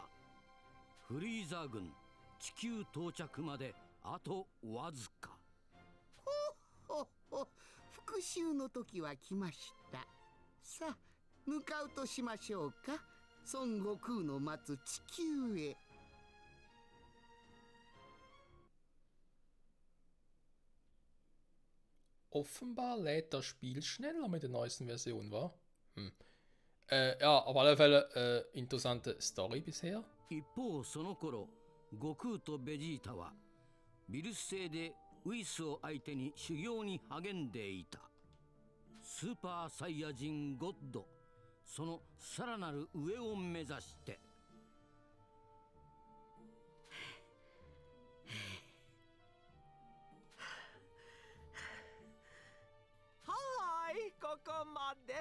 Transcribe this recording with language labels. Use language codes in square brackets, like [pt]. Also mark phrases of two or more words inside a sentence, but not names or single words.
[ja] フリーザ軍、地球到着まであとわずか。ほっほ、復讐の時は来ました。さあ向かうとしましょうか。孫悟空の待つ地球へ。 [de] Offenbar lädt das Spiel schneller mit der neuesten Version, wa? Ja, auf alle Fälle interessante Story bisher. [ja] 一方その頃、悟空とベジータはビルス星でウイスを相手に修行に励んでいた。スーパーサイヤ人ゴッド、そのさらなる上を目指して。はーい、ここまで。